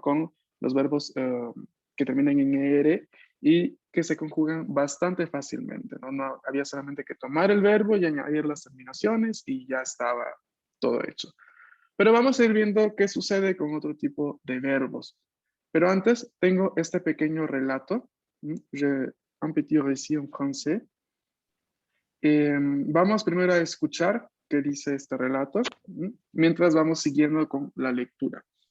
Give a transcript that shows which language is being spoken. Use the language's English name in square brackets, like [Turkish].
[Spanish] Con los verbos que terminan en ER y que se conjugan bastante fácilmente, ¿no? No había solamente que tomar el verbo y añadir las terminaciones y ya estaba todo hecho. Pero vamos a ir viendo qué sucede con otro tipo de verbos. Pero antes tengo este pequeño relato. [French] J'ai un petit récit en français. [Spanish] Vamos primero a escuchar qué dice este relato, mientras vamos siguiendo con la lectura.